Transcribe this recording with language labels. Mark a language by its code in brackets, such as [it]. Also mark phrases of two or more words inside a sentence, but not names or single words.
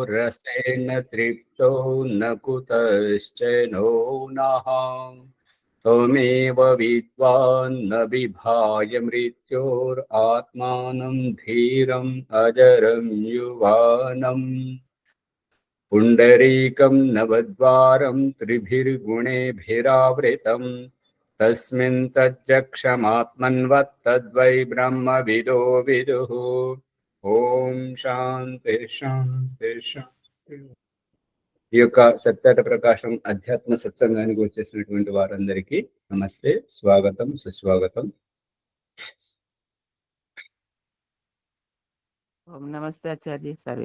[sa] रसेन तृप्तो न कुतश्चनो नः त्वमेव विद्वान् न विभाय मृत्योरात्मानं धीरम् अजरं युवानम् पुण्डरीकं नवद्वारं त्रिभिर्गुणेभिरावृतं तस्मिन् तज्जक्षमात्मन्वत्तद्वै ब्रह्मविदो विदुः। ओं शान्ति शान्ति शान्ति. [te] ఈ యొక్క సత్యత ప్రకాశం అధ్యాత్మ సత్సంగానికి వచ్చేసినటువంటి వారందరికీ నమస్తే, స్వాగతం, సుస్వాగతం. నమస్తే ఆచార్య. సర్వే